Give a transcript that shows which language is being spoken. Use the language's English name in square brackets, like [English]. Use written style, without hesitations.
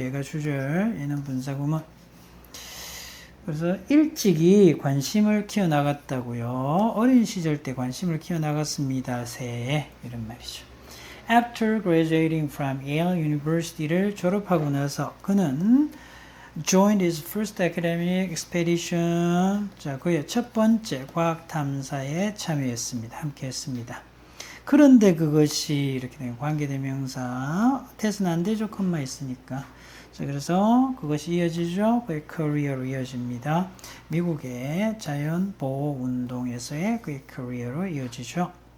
[Korean] 얘가 주절, 얘는 분사구문. 그래서 일찍이 관심을 키워나갔다고요. 어린 시절 때 관심을 키워나갔습니다. 새해 이런 말이죠. [English] After graduating from Yale University를 [Korean] 졸업하고 나서 그는 [English] joined his first academic expedition. [Korean] 자, 그의 첫 번째 과학 탐사에 참여했습니다. 함께했습니다. 그런데 그것이 이렇게 되면 관계대명사 태스는 안 되죠. 컴마 있으니까. 자, 그래서 그것이 이어지죠. 그의 커리어로 이어집니다. 미국의 자연보호운동에서의 그의 커리어로 이어지죠.